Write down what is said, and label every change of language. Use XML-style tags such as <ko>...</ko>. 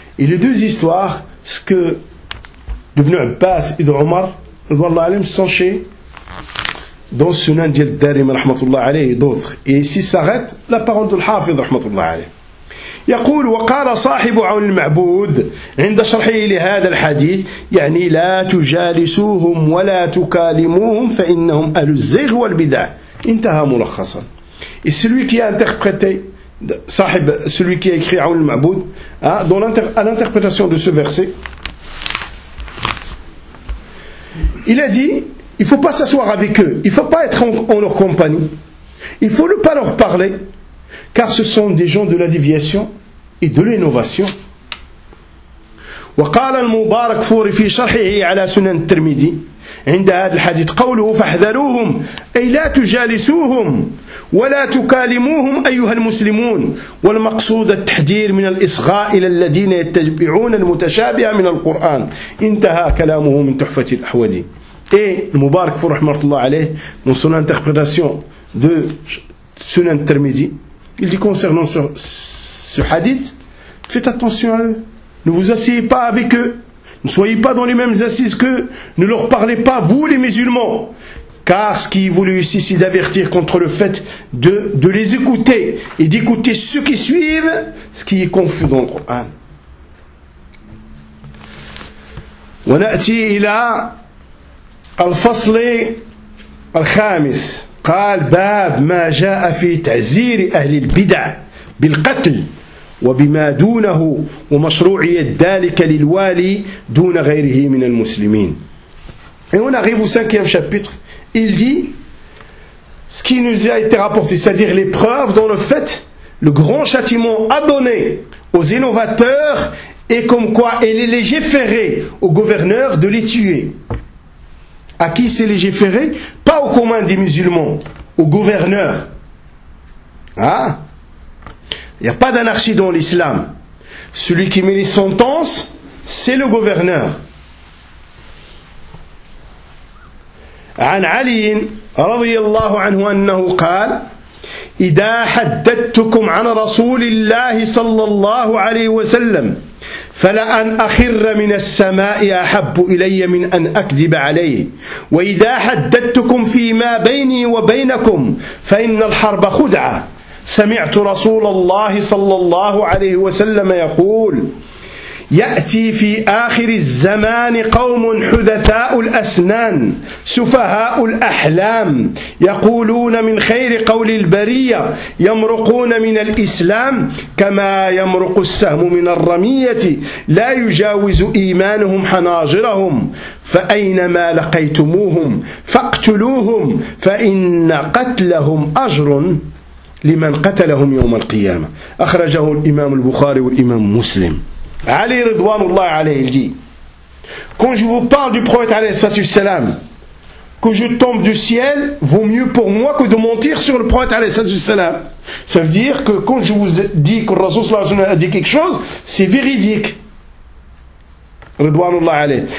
<fr>Et les deux histoires, ce que Ibn Abbas et Omar sont chez dans ce nom d'Yad Darim rahmatullah alayhi et d'autres. Et ici s'arrête la parole de l'Hafid rahmatullah alayhi.</fr> <ar>يقول وقال صاحب عون المعبود عند شرحه لهذا الحديث يعني لا تجالسوهم ولا تكالموهم فإنهم أهل الزيغ والبدع انتهى ملخصا.</ar> <fr>Et celui qui a interprété, صاحب, celui qui a écrit عون المعبود à l'interprétation de ce verset, il a dit il ne faut pas s'asseoir avec eux, il ne faut pas être en leur compagnie, il ne faut pas leur parler, car ce sont des gens de la déviation et de l'innovation.</fr> <ar>وقال المبارك فوري في شرحه على سنن الترمذي عند هذا الحديث قوله فاحذروهم اي لا تجالسوهم ولا تكالموهم ايها المسلمون والمقصود التحذير من الاصغاء الى الذين يتبعون المتشابه من القران انتهى كلامه من تحفه الاحودي. اي المبارك فوري رحمه الله عليه من سنن انتربريتاسيون دو سنن الترمذي</ar> <fr>il dit concernant ce hadith, faites attention à eux, ne vous asseyez pas avec eux, ne soyez pas dans les mêmes assises qu'eux, ne leur parlez pas, vous les musulmans, car ce qui est voulu ici, c'est d'avertir contre le fait de les écouter, et d'écouter ceux qui suivent, ce qui est confus dans le Coran.</fr> <ar>وَنَأْتِي إِلَىٰ الْفَصْلِ الْخَامِسِ قال باب ما جاء في تعزير أهل البدع بالقتل وبما دونه ومشروعية ذلك للوالي دون غيره من المسلمين.</ar> <fr>Et on arrive au cinquième chapitre. Il dit ce qui nous a été rapporté, c'est-à-dire les preuves dans le fait, le grand châtiment à donner aux innovateurs et comme quoi il est légiféré au gouverneur de les tuer. À qui c'est légiféré? Pas au commun des musulmans, au gouverneur. Hein? Il n'y a pas d'anarchie dans l'islam. Celui qui met les sentences, c'est le gouverneur.</fr> <ar>An Ali, radiyallahu anhu, annahu qala إذا حدثتكم عن رسول الله صلى الله عليه وسلم فلأن أخر من السماء أحب إلي من أن أكذب عليه وإذا حدثتكم فيما بيني وبينكم فإن الحرب خدعة سمعت رسول الله صلى الله عليه وسلم يقول يأتي في آخر الزمان قوم حدثاء الأسنان سفهاء الأحلام يقولون من خير قول البرية يمرقون من الإسلام كما يمرق السهم من الرمية لا يجاوز إيمانهم حناجرهم فأينما لقيتموهم فاقتلوهم فإن قتلهم أجر لمن قتلهم يوم القيامة أخرجه الإمام البخاري والإمام مسلم.</ar> <fr>Ali Ridwanullah alayhi, il dit, quand je vous parle du prophète alayhi salam, que je tombe du ciel, vaut mieux pour moi que de mentir sur le prophète alayhi salam. Ça veut dire que quand je vous dis que le Rasoul sallallahu alayhi wa sallam a dit quelque chose, c'est véridique. Ridwanullah alayhi.</fr>